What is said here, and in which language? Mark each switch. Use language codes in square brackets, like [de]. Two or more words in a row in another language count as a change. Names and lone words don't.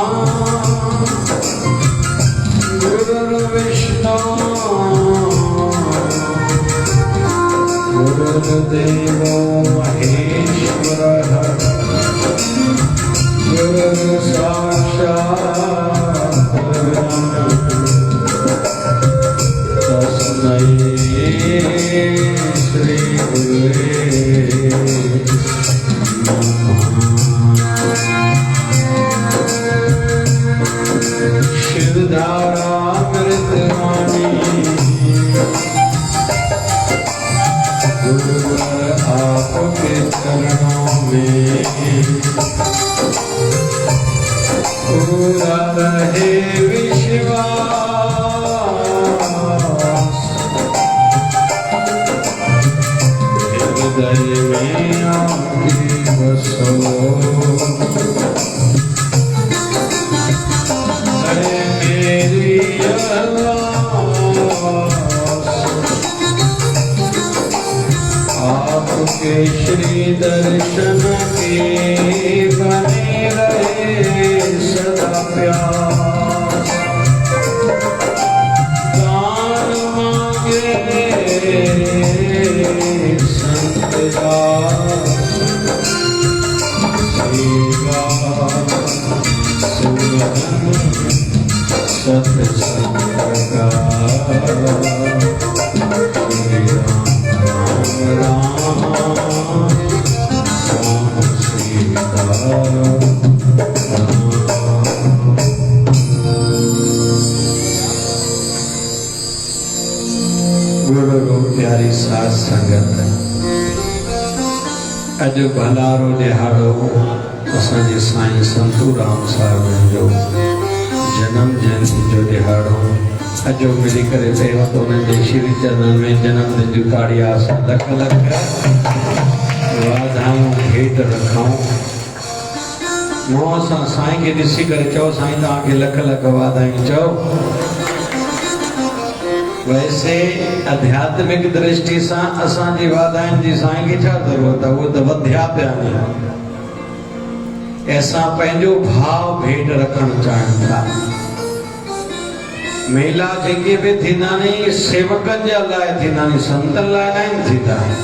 [sa] गुरुर्विष्णु गुरुर्देवो महेश्वरः गुरुर्साक्षात् परब्रह्म तस्मै श्री गुरुवे नमः। [hi] शिवधारामृतवाणी गुरुवर आपके चरणों में पूरा रहे विश्वास हृदय में आपकी बसो आपके श्री दर्शन के बने रहे सदा प्यास दान मांगे संत दास सेवा सुमन सत्संग का श्री राम राम सीता गुरु प्यारी साथ संगत [sd] अज भलारो दिहाड़ो असांजे साईं संतूराम साहिब जो जन्म जयंती जो दिहाड़ो अजो मिली करे पहिरियों तो उन्हनि जे श्री चरणनि में जन्म दिन जूं ताड़ियां असां लख लख वाधायूं हेठि रखूं। मुंहं सां साईं खे ॾिसी करे चओ साईं तव्हांखे लख लख वाधायूं चओ। वैसे आध्यात्मिक दृष्टि सां असांजी वाधायुनि जी साईं खे छा ज़रूरत आहे, उहो त वधिया पिया आहिनि। असां पंहिंजो भाव भेट रखणु चाहियूं था। मेला जेके भी थींदा नहीं सेवकनि जे लाइ थींदा नहीं, संतनि लाइ न थींदा।